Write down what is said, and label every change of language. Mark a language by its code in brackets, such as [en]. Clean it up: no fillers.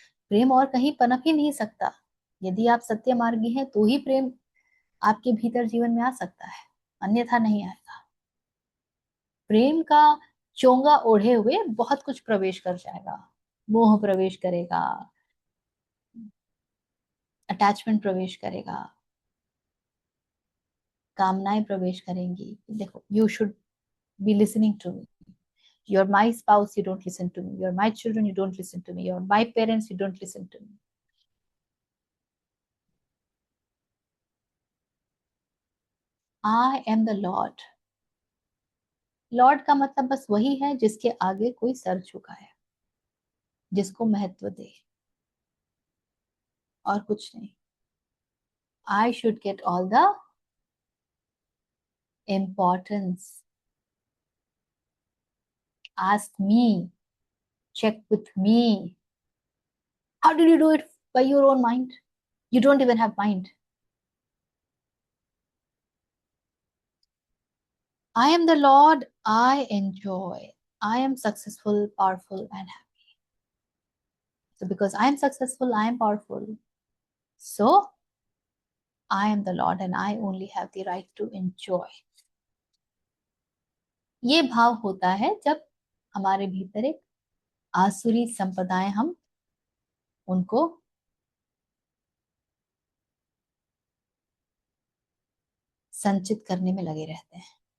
[hi] प्रेम और कहीं पनप ही नहीं सकता। यदि आप सत्य मार्गी हैं तो ही प्रेम आपके भीतर जीवन में आ सकता है, अन्यथा नहीं आएगा। प्रेम का चोंगा ओढ़े हुए बहुत कुछ प्रवेश कर जाएगा, मोह प्रवेश करेगा, अटैचमेंट प्रवेश करेगा, कामनाएं प्रवेश करेंगी। [en] देखो, you should be listening to me, you're my spouse, you don't listen to me, you're my children, you don't listen to me, you're my parents, you don't listen to me. I am the Lord. [hi] Lord का मतलब बस वही है जिसके आगे कोई sir झुका है, जिसको महत्व दे, और कुछ नहीं। [en] I should get all the importance. Ask me, check with me. How did you do it? By your own mind? You don't even have mind. I am the Lord, I enjoy. I am successful, powerful, and happy. So, because I am successful, I am powerful. So, I am the Lord and I only have the right to enjoy. [hi] ये भाव होता है जब हमारे भीतर एक आसुरी संपदाएं, हम उनको संचित करने में लगे रहते हैं।